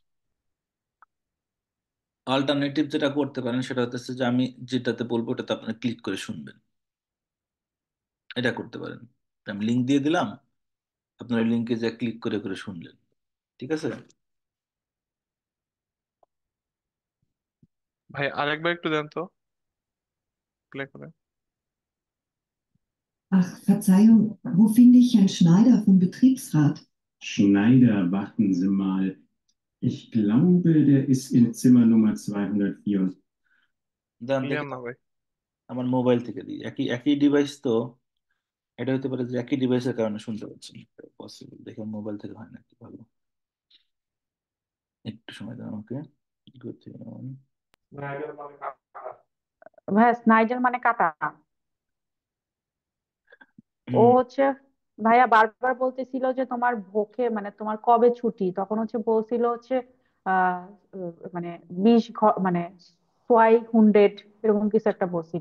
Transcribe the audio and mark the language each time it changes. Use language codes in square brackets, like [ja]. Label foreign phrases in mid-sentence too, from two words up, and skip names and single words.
[bn] অল্টারনেটিভ যেটা করতে পারেন সেটা হচ্ছে যে আমি যেটাতে বলবো ওটাতে আপনারা ক্লিক করে শুনবেন, এটা করতে পারেন। আমি লিঙ্ক দিয়ে দিলাম, আপনার লিঙ্কে যে ক্লিক করে করে শুনলেন, ঠিক আছে। ভাই আরেকবার একটু দেন তো, প্লে করে। [de] Ach, Verzeihung, wo finde ich Herrn Schneider vom Betriebsrat? Schneider, warten Sie mal. Ich glaube, der ist in Zimmer Nummer 204. [bn] দেন দেখি ক্লিয়ার না ভাই? আমার মোবাইল থেকে দিই, একই একই ডিভাইস তো, এটা হতে পারে যে একই ডিভাইসের কারণে শুনতে পাচ্ছেন, পসিবল। দেখে মোবাইল থেকে হয় নাকি, ভালো, একটু সময় দেন আমাকে। [en] Good to know। [bn] ভাইয়া স্নাইডার মানে কাটা। ও হুম, হচ্ছে ভাইয়া বারবার বলতেছিল যে তোমার ভোকে মানে তোমার কবে ছুটি, তখন হচ্ছে বলছিল হচ্ছে আহ মানে 20 মানে 600 এরকম কিছু একটা বলছিল।